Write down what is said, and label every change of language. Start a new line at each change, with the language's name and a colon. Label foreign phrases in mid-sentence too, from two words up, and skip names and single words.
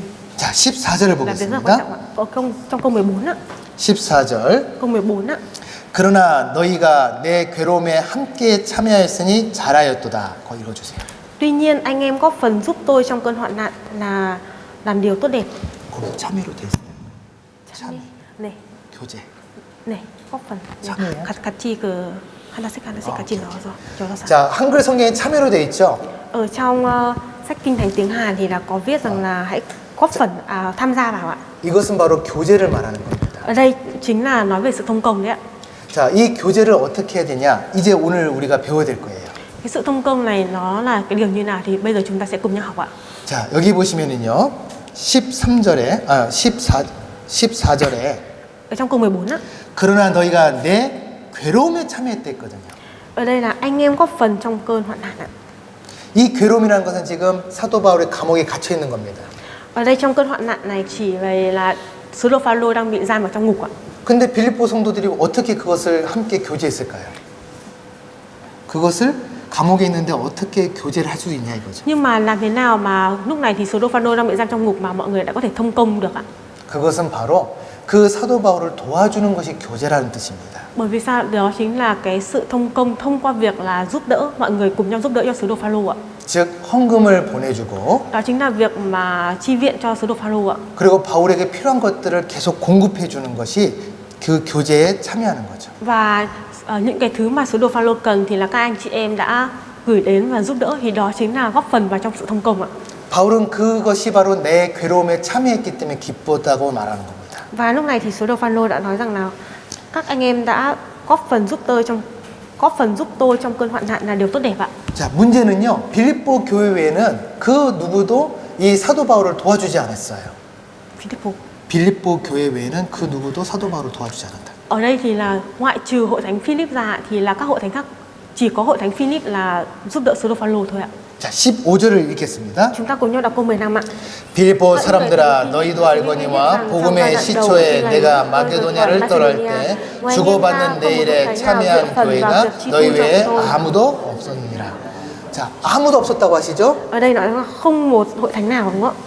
Korean: 자, 14절을
Vietnamese: là việc rất là quan trọng
Korean: 보겠습니다.
Vietnamese: ạ. Ở trong câu 14 á,
Korean: 14절.
Vietnamese: câu 14 á.
Korean: 그러나 너희가 내 괴로움에 함께 참여하였으니 잘하였도다. 거 읽어주세요.
Vietnamese: Tuy nhiên anh em góp phần giúp tôi trong cơn hoạn nạn là làm điều tốt đẹp.
Korean: 거기 참여로 돼 있어요. 참. 네, 교제. 네,
Vietnamese: góp phần.
Korean: 참여요? 같이 그 하나씩 같이 넣어서 적어서. 자, 한글 성경에 참여로 돼 있죠.
Vietnamese: Ở trong sách Kinh Thánh tiếng Hàn thì là có viết rằng là hãy góp phần tham gia vào ạ.
Korean: 이것은 바로 교제를 말하는 겁니다.
Vietnamese: Ở đây chính là nói về sự thông công đấy ạ.
Korean: 자, 이 교제를 어떻게 해야 되냐? 이제 오늘 우리가 배워야 될 거예요.
Vietnamese: Cái sự thông công này nó là cái điều như nào thì bây giờ chúng ta sẽ cùng nhau học ạ.
Korean: 자, 여기 보시면은요. 13절에 14절에
Vietnamese: Ở trong câu 14 á.
Korean: 그러나 너희가 내 괴로움에 참여했다 했거든요.
Vietnamese: Ở đây là anh em góp phần trong cơn hoạn nạn ạ.
Korean: 이 괴로움이라는 것은 지금 사도 바울의 감옥에 갇혀 있는 겁니다.
Vietnamese: Ở đây trong cơn hoạn nạn này chỉ về là sứ đồ Phaolô đang bị giam ở trong ngục ạ.
Korean: 근데 빌립보 성도들이 어떻게 그것을 함께 교제했을까요? 그것을 감옥에 있는데 어떻게 교제를 할 수 있냐 이거죠.
Vietnamese: Nhưng mà làm thế nào mà lúc này thì sứ đồ Phaolô đang bị giam trong ngục mà mọi người đã có thể thông công được ạ?
Korean: 그것은 바로 그 사도 바울을 도와주는 것이 교제라는 뜻입니다.
Vietnamese: Bởi vì sao? Đó chính là cái sự thông công thông qua việc là giúp đỡ, mọi người cùng nhau giúp đỡ cho sứ đồ Phaolô ạ.
Korean: 즉 헌금을 보내주고
Vietnamese: Đó chính là việc mà chi viện cho sứ đồ Phaolô ạ.
Korean: 그리고 바울에게 필요한 것들을 계속 공급해 주는 것이 그 교제에 참여하는 거죠.
Vietnamese: Và những cái thứ mà sứ đồ Phaolô cần thì là các anh chị em đã gửi đến và giúp đỡ, thì đó chính là góp phần vào trong sự thông công ạ.
Korean: 바울은 그것이 바로 내 괴로움에 참여했기 때문에 기뻤다고 말하는 겁니다.
Vietnamese: Và lúc này thì sứ đồ Phaolô đã nói rằng là các anh em đã góp phần giúp tôi trong cơn hoạn nạn là điều tốt đẹp ạ.
Korean: 자, 문제는요. 빌립보 교회 외에는 그 누구도 이 사도 바울을 도와주지 않았어요. Philippo. 빌립보 교회 외에는 그 누구도 사도 바울을 도와주지 않았다.
Vietnamese: Ở đây thì là ngoại trừ hội thánh Philip ra thì là các hội thánh khác, chỉ có hội thánh Philip là giúp đỡ sứ đồ Phaolô thôi ạ.
Korean: 자, 15절을 읽겠습니다.
Vietnamese: Chúng ta cùng nhau đọc câu 15 ạ.
Korean: 빌립보 사람들아 너희도 알거니와 복음의 시초에 내가 마게도냐를 떠날 때 주고받는 내 일에 참여한 교회가 너희 외에 아무도 없었느니라. 자, 아무도 없었다고 하시죠?
Vietnamese: Ở đây nói là không một hội thánh nào đúng không ạ?